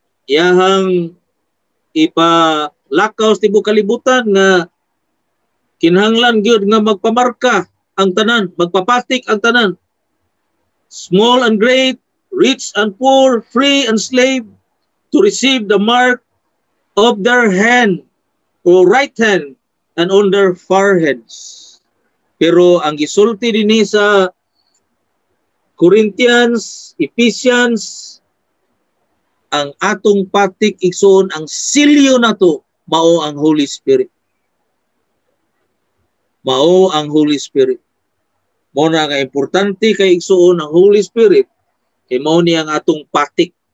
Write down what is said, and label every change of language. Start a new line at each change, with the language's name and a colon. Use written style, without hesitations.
Cebuano: Iyahang ipalakaw sa tibuok kalibutan nga kinahanglan gyud nga magpamarka ang tanan, magpapatik ang tanan.
English: Small and great, rich and poor, free and slave, to receive the mark of their hand or right hand and on their foreheads.
Cebuano: Pero ang gisulti dinhi sa Corinthians, Ephesians, ang atong patik igsoon, ang silyo nato mao ang Holy Spirit. Mao ang Holy Spirit. Mao na nga importante kay igsuon ang Holy Spirit, kay mao ni ang atong patik.